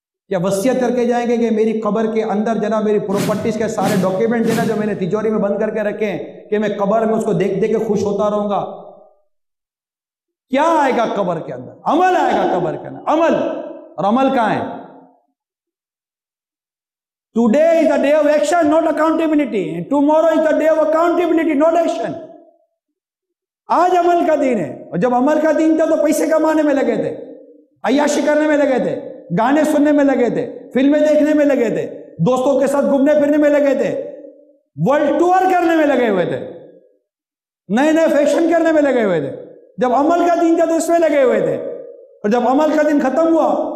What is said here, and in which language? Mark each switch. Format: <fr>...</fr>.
<ur>یا وصیت کر کے جائیں گے کہ میری قبر کے اندر جناب میری پراپرٹیز کے سارے ڈاکیومنٹ جناب جو میں نے تجوری میں بند کر کے رکھے ہیں کہ میں قبر میں اس کو دیکھ دیکھ کے خوش ہوتا رہوں گا؟ کیا آئے گا قبر کے اندر؟ عمل آئے گا قبر کے اندر، عمل۔ اور عمل کہاں ہے؟</ur> <en>Today is the day of action, not accountability. And tomorrow is the day of accountability, not action.</en> <ur>آج عمل کا دن ہے، اور جب عمل کا دن تھا تو پیسے کمانے میں لگے تھے، عیاشی کرنے میں لگے تھے، گانے سننے میں لگے تھے، فلمیں دیکھنے میں لگے تھے، دوستوں کے ساتھ گھومنے پھرنے میں لگے تھے، ورلڈ ٹور کرنے میں لگے ہوئے تھے، نئے نئے فیشن کرنے میں لگے ہوئے تھے۔ جب عمل کا دن تھا تو اس میں لگے ہوئے تھے، اور جب عمل کا دن ختم ہوا</ur>